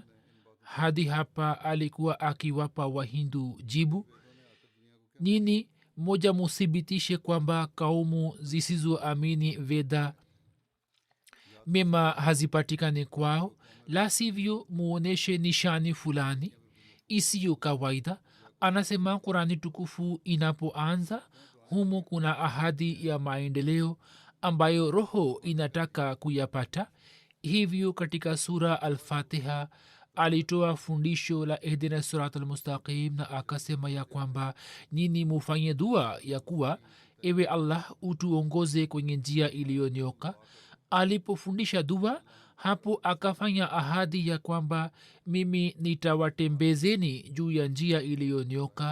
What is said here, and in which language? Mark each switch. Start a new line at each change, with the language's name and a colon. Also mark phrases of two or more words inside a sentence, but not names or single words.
Swahili: Hadi hapa alikuwa akiwapa wahindu jibu nini moja musibitishe kwamba kaumu zisizoamini veda mema hazipatikane kwao, la sivyo muoneshe nishani fulani isiyo kawaida. Anasema qurani tukufu inapoanza humo kuna ahadi ya maendeleo ambayo roho inataka kuyapata. Hivyo katika sura al-Fatiha alitoa fundisho la
Arabic: اهدنا الصراط المستقيم
Swahili: na akasema ya kwamba nini mufanye dua ya kuwa ewe allah utuongoze kwenye njia iliyonyoka. Alipofundisha dua hapo akafanya ahadi ya kwamba mimi nitawatembezeni juu ya njia iliyonyoka.